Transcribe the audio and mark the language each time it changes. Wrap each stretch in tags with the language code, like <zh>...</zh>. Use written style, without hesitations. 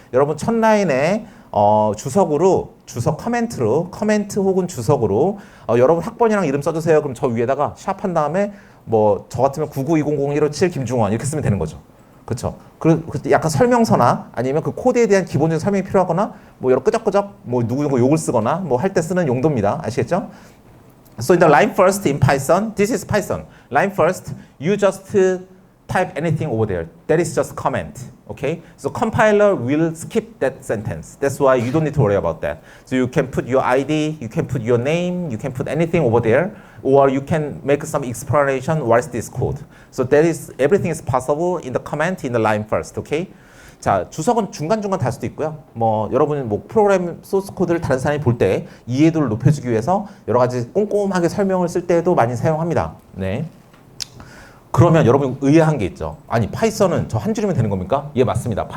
<ko>여러분 첫 라인에 주석으로 주석 커멘트 혹은 주석으로 여러분 학번이랑 이름 써주세요. 그럼 저 위에다가 샵 한 다음에 뭐 저 같으면 992000157 김중원 이렇게 쓰면 되는 거죠. 그렇죠. 그 약간 설명서나 아니면 그 코드에 대한 기본적인 설명이 필요하거나 뭐 여러 끄적끄적 뭐 누구 욕을 쓰거나 뭐 할 때 쓰는 용도입니다. 아시겠죠?</ko> <en>So in the line first in Python, this is Python. Line first, you just type anything over there. That is just comment. Okay? So compiler will skip that sentence. That's why you don't need to worry about that. So you can put your ID, you can put your name, you can put anything over there, or you can make some explanation. What is this code? So that is everything is possible in the comment in the line first. Okay?</en> <ko>자, 주석은 중간중간 달 수도 있고요. 뭐 여러분이 뭐 프로그램 소스 코드를 다른 사람이 볼 때 이해도를 높여주기 위해서 여러 가지 꼼꼼하게 설명을 쓸 때도 많이 사용합니다. 네. 그러면 여러분 의아한 게 있죠. 아니 파이썬은 저 한 줄이면 되는 겁니까? 예, 맞습니다.</ko>